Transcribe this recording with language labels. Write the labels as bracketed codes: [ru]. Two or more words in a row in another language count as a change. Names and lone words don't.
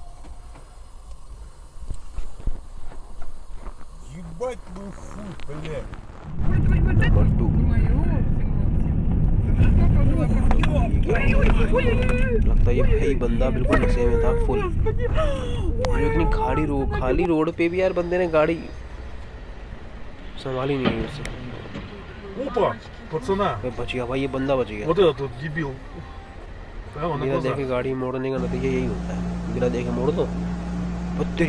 [hi] नंबर 2 लगता है ये भाई बंदा बिल्कुल नशे में था फुल। जो इतनी खाली रोड पे भी यार बंदे ने गाड़ी संभाली नहीं उससे। [ru] Опа, пацана, [hi] बच गया भाई, ये बंदा बच गया। [ru] вот этот вот дебил. Прямо на [hi] बिना [ru] глаза. [hi] देखे गाड़ी मोड़ने का नतीजा यही होता है, बिना देखे मोड़ दो बत्तरी।